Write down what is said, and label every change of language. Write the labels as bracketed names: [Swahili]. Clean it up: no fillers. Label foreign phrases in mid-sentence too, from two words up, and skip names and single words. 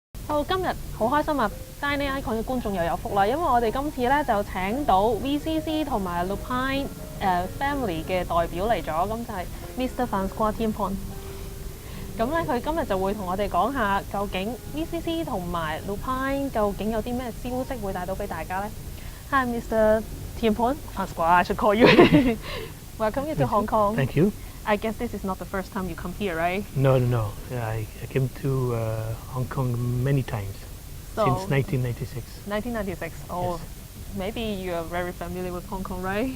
[Cantonese] 好，今日好開心啊 ！DININGICON 嘅觀眾又有福啦，因為我哋今次咧就請到 VCC 同埋 LePin family 嘅代表嚟咗，咁就係 Mr. Francois Thienpont。咁咧佢今日就會同我哋講下究竟 VCC 同埋 LePin 究竟有啲咩消息會帶到俾大家咧。 [English] Hi, Mr. Thienpont, Francois, I should call you. Welcome you to Hong Kong. Thank you. I guess this is not the first time you come here, right? No. I came to Hong Kong many times since 1996. 1996. Oh, yes. Maybe you are very familiar with Hong Kong, right?